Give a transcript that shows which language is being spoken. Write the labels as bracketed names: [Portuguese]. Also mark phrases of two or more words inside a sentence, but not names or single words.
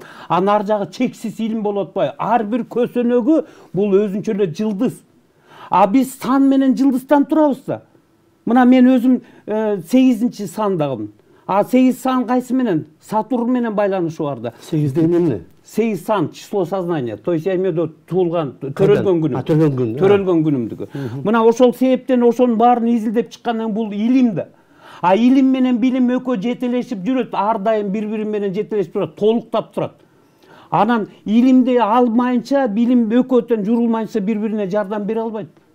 [Kyrgyz] А нар жагы чексиз илим болуп атпайбы? Ар бир көсөнөгү бул өзүнчө эле жылдыз. А биз сан менен жылдыздан турабыз да. Мына мен өзүм 8-чи сандагымын. А 8 сан кайсы менен? Сатурн менен байланышы бар да. 8 деген эмне? [Russian] 8 сан число сознания. То есть я имею в виду [Kyrgyz] туулган, төрөлгөн күнүм. Төрөлгөн күнүмдүгү. Мына ошол себептен ошонун баарын изилдеп чыккандан бул илим да. А илим менен билим экөө жетелешип жүрөт, ар дайым бири-бири менен жетелешип турат, толуктап турат. Анан илимди алмайынча, билим экөөтөн журулмайынча бири-бирине жардам бере албайт.